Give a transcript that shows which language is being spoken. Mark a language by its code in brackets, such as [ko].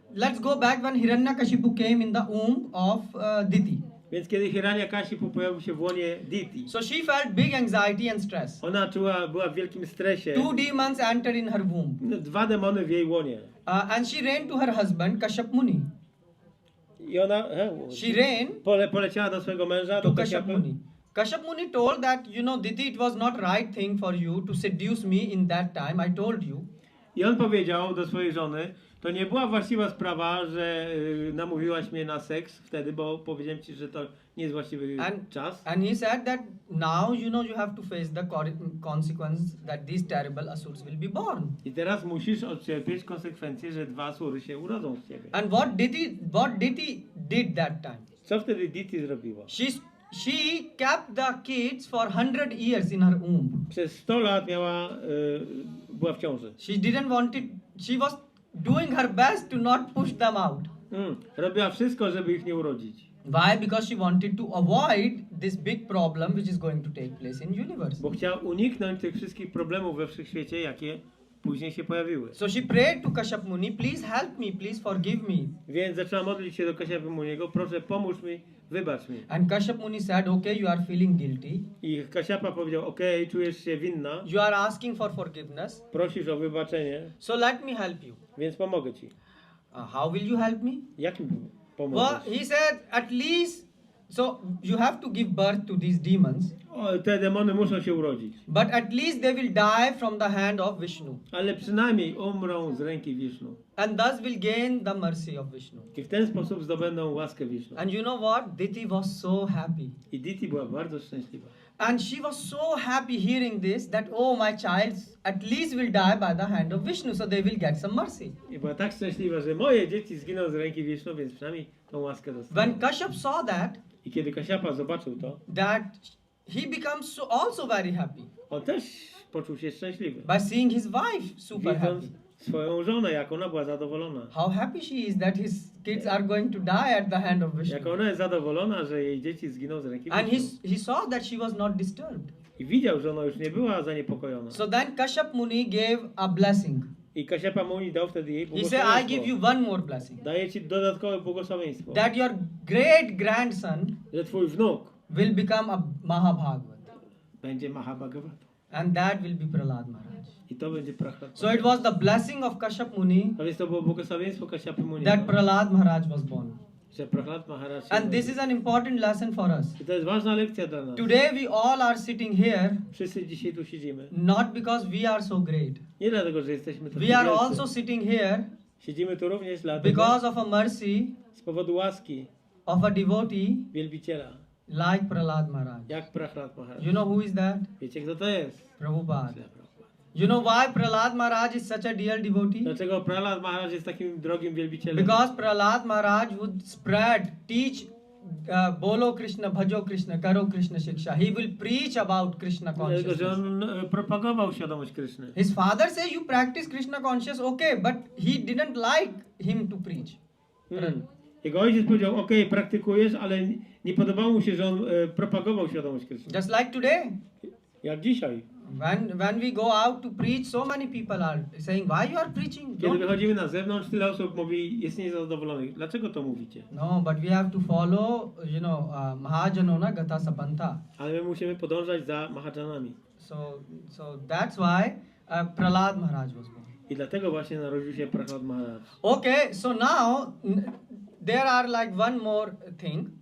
[en] Let's go back when Hiranyakashipu came in the womb of Diti. [pl] Więc kiedy Hiranyakashipu pojawił się w łonie Diti, [en] So she felt big anxiety and stress. [pl] ona była w wielkim stresie. [en] 2 demons entered in her womb, [pl] 2 demony w jej łonie. [en] and she ran to her husband Kashyap Muni. [pl] I ona [en] She ran [pl] poleciała do swojego męża, [en] to [pl] do [en] Kashyap [pl] Kashyapy. [en] Muni. Kashyap Muni told that, Diti, it was not right thing for you to seduce me in that time. I told you. [pl] I on powiedział do swojej żony, to nie była właściwa sprawa, że namówiłaś mnie na seks wtedy, bo powiedziałem ci, że to nie jest właściwy czas. [en] And he said that now, you have to face the consequence that these terrible asurs will be born. [pl] I teraz musisz odcierpieć konsekwencje, że 2 asury się urodzą z ciebie. [en] And what Diti did that time? [pl] Co wtedy Diti zrobiła? [en] She kept the kids for 100 years in her womb. [pl] Przez 100 lat była w ciąży. [en] She didn't want it. She was doing her best to not push them out. [pl] Robiła wszystko, żeby ich nie urodzić. [en] Why? Because she wanted to avoid this big problem which is going to take place in universe. [pl] Bo chciała uniknąć tych wszystkich problemów we wszechświecie, jakie później się pojawiły. [en] So she prayed to Kashyap Muni, please help me, please forgive me. [pl] Więc zaczęła modlić się do Kashyapa Muniego, proszę pomóż mi, wybacz mi. [en] And Kashyap Muni said, okay, you are feeling guilty. [pl] I Kashyapa powiedział, okej, czujesz się winna, [en] You are asking for forgiveness. [pl] prosisz o wybaczenie, [en] So let me help you. [pl] więc pomogę ci. [en] How will you help me? [pl] Jak mi [en] Well, [pl] pomożesz? [en] he said, at least, so you have to give birth to these demons. [pl] Te demony muszą się urodzić. [en] But at least they will die from the hand of Vishnu. [pl] Ale przynajmniej umrą z ręki Wisznu. [en] And thus will gain the mercy of Vishnu. [pl] I w ten sposób zdobędą łaskę Wisznu. [en] And you know what? Diti was so happy. [pl] I Diti była bardzo szczęśliwa. [en] And she was so happy hearing this that, oh, my child at least will die by the hand of Vishnu, so they will get some mercy. [pl] I była tak szczęśliwa, że moje dzieci zginą z ręki Wisznu, więc przynajmniej tą łaskę dostaną. [en] When Kashyap saw that, [pl] I kiedy Kashyapa zobaczył to, [en] that he becomes also very happy [pl] on też poczuł się szczęśliwy. [en] by seeing his wife super happy. [pl] Widząc swoją żonę, jak ona była zadowolona. [en] How happy she is that his kids are going to die at the hand of [pl] Jak [en] Vishnu. [pl] ona jest zadowolona, że jej dzieci zginą z ręki [en] And [pl] Wisznu. [en] he saw that she was not disturbed. [pl] I widział, że ona już nie była zaniepokojona. [en] So then Kashyap Muni gave a blessing. [pl] I Kashyapa Muni dał wtedy jej [en] He said, I give you [pl] błogosławieństwo. [en] one more blessing. [pl] Daję ci dodatkowe błogosławieństwo. [en] That your great grandson [pl] Że twój wnuk [en] will become a Mahabhagavad. [pl] będzie Mahabhagavata. [en] And that will be Prahlad Maharaj. [pl] I to będzie Prahlad. [en] So it was the blessing of Kashyap Muni [pl] A więc to było błogosławieństwo Kashyapy Muni. [en] that Prahlad Maharaj was born. [pl] Że Prahlad Maharaj się [en] And this [pl] urodził. [en] is an important lesson for us. [pl] I to jest ważna lekcja dla nas. [en] Today we all are sitting here [pl] Wszyscy dzisiaj tu siedzimy. [en] not because we are so great. [pl] Nie dlatego, że jesteśmy tu [en] We are also sitting here [pl] Siedzimy tu również dlatego, [en] because of a mercy [pl] z powodu łaski [en] of a devotee [pl] wielbiciela, [en] like Prahlad Maharaj. [pl] jak Prahlad Maharaj. [en] You know who is that? [pl] Wiecie, kto to jest? [en] Prabhupada. You know why Prahlad Maharaj is such a dear devotee? [pl] Dlaczego Prahlad Maharaj jest takim drogim wielbicielem? [en] Because Prahlad Maharaj would teach [hi] Bolo Krishna, Bhajo Krishna, Karo Krishna Shiksha. [en] He will preach about Krishna [pl] Dlatego, że [en] consciousness. [pl] on propagował świadomość Kryszny. [en] His father says you practice Krishna conscious, okay, but he didn't like him to preach. [pl] Jego ojciec powiedział, okej, praktykujesz, ale nie podobało mu się, że on propagował świadomość Kryszny. [en] Just like today, [pl] Jak dzisiaj. [en] when we go out to preach, so many people are saying, why you are preaching? [pl] Kiedy [en] Don't- [pl] wychodzimy na zewnątrz, tyle osób mówi, jest niezadowolonych. Dlaczego to mówicie? [en] No, but we have to follow, [sa] Mahajanona Gata Sapanta. [pl] Ale my musimy podążać za Mahajanami. [en] So that's why Prahlad Maharaj was born. [pl] I dlatego właśnie narodził się Prahlad Maharaj. [en] Okay, so now there are like one more thing.